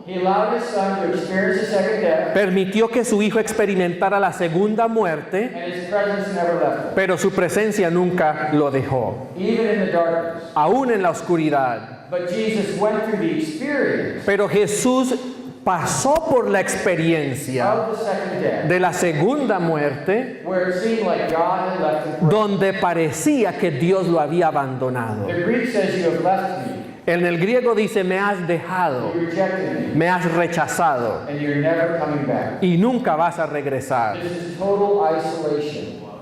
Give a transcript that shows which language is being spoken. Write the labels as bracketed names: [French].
[English] He allowed his son to experience the second death, [Spanish] permitió que su hijo experimentara la segunda muerte, [English] and his presence never left him. [Spanish] pero su presencia nunca lo dejó, [English] Even in the darkness. [Spanish] aún en la oscuridad. [English] But Jesus went through the experience [Spanish] Pero Jesús pasó por la experiencia [English] of the second death, [Spanish] de la segunda muerte, [English] where it seemed like God had left him. [Spanish] donde parecía que Dios lo había abandonado. [English] The Greek says, "You have left me, [Spanish] En el griego dice, me has dejado, [English] you rejected me, [Spanish] me has rechazado [English] and you're never coming back." [Spanish] y nunca vas a regresar. [English] This is total isolation.